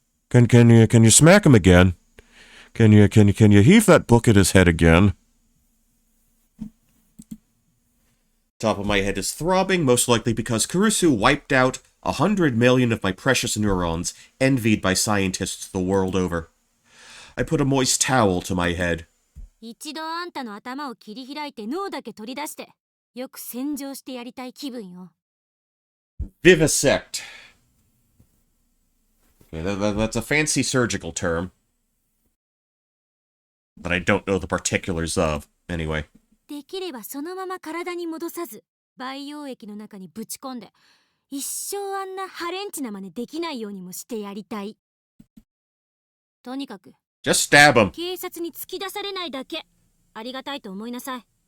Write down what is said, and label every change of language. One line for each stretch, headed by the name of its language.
English: Can you smack him again? Can you heave that book at his head again? Top of my head is throbbing, most likely because Kurisu wiped out 100 million of my precious neurons, envied by scientists the world over. I put a moist towel to my head.
Japanese: 一度あんたの頭を切り開いて脳だけ取り出してよく洗浄してやりたい気分よ
English: Vivisect. Okay, that's a fancy surgical term that I don't know the particulars of. Anyway.
Japanese: できればそのまま体に戻さず培養液の中にぶち込んで一生あんなハレンチな真似できないようにもしてやりたいとにかく
English: Just stab him.
Japanese: 警察に突き出されないだけありがたいと思いなさい